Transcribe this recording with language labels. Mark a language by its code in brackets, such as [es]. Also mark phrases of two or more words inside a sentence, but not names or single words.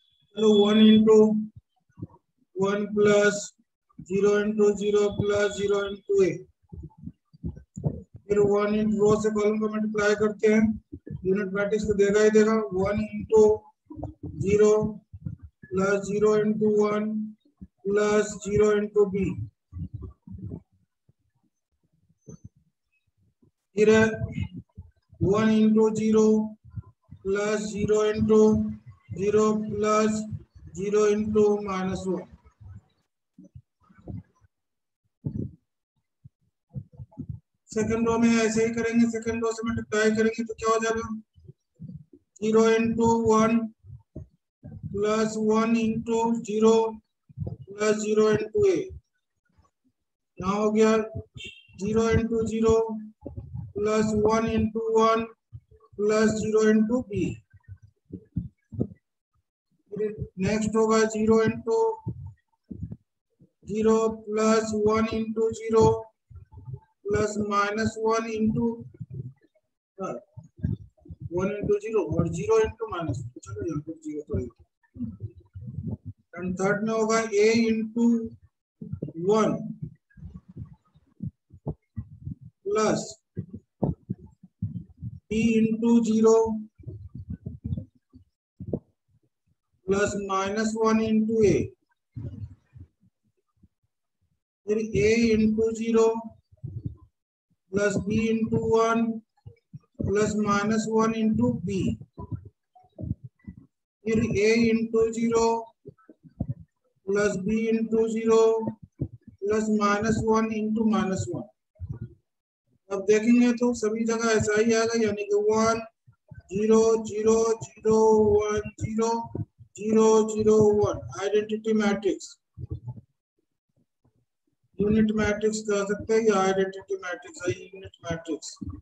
[en] चलो 1 into 1 plus 0 into 0 plus 0 into a, [hi] फिर 1 into रो से कॉलम को मल्टीप्लाई करते हैं, [en] unit matrix [hi] तो देगा ही देगा। [en] 1 into 0 plus 0 into 1 plus 0 into b, फिर 1 into 0 plus 0 into 0 plus 0 into -1। second row [hi] में ऐसे ही करेंगे, [en] second row [hi] से मल्टीप्लाई करेंगे तो क्या हो जाएगा, [en] 0 into 1 plus 1 into 0 plus 0 into a, [hi] यहाँ हो गया [en] 0 into 0 plus 1 into 1 plus 0 into b। नेक्स्ट होगा 0 into 0 plus 1 into 0 plus -1 into 1 into 0 और 0 into -1। [hi] चलो यहाँ पर 0 पड़ेगा। [en] and third [hi] में होगा [en] a into 1 plus b into 0 plus -1 into a, फिर a into 0 plus b into 1 plus -1 into b, फिर a into 0 plus b into 0 plus -1 into -1। [hi] अब देखेंगे तो सभी जगह ऐसा ही आएगा, यानी कि 1 0 0 0 1 0 0 0 1 [en] identity matrix, unit matrix [hi] कह सकते हैं या [en] identity matrix [hi] है [en] unit matrix.